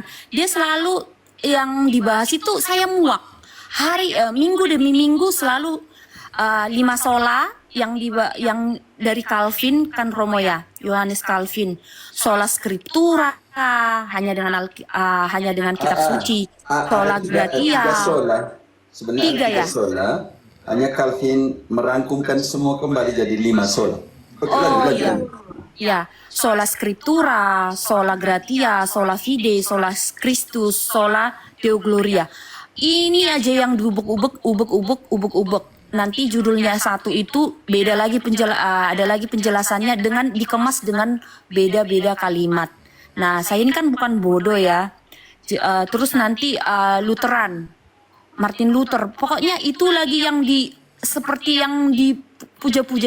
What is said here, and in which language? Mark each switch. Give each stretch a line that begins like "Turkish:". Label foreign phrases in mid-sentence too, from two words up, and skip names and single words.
Indonesian: Dia selalu yang dibahas itu saya muak. Minggu demi minggu selalu 5 sola yang dari Calvin kan Romo ya. Yohanes Calvin.
Latin: Sola Scriptura
Indonesian: hanya dengan kitab suci.
Latin: Sola Gratia.
Indonesian: Tiga sola. Sebenarnya 3 ya. sola. Hanya Calvin merangkumkan semua kembali jadi 5 sola. Iya. Ya,
Latin: sola Scriptura, sola Gratia, sola Fide, sola Christus, sola Deo Gloria.
Indonesian: Ini aja yang diubek-ubek. Nanti judulnya satu itu beda lagi ada lagi penjelasannya dengan dikemas dengan beda-beda kalimat. Nah, saya ini kan bukan bodoh ya. Terus nanti Lutheran, Martin Luther, pokoknya itu lagi yang seperti yang dipuja-puja.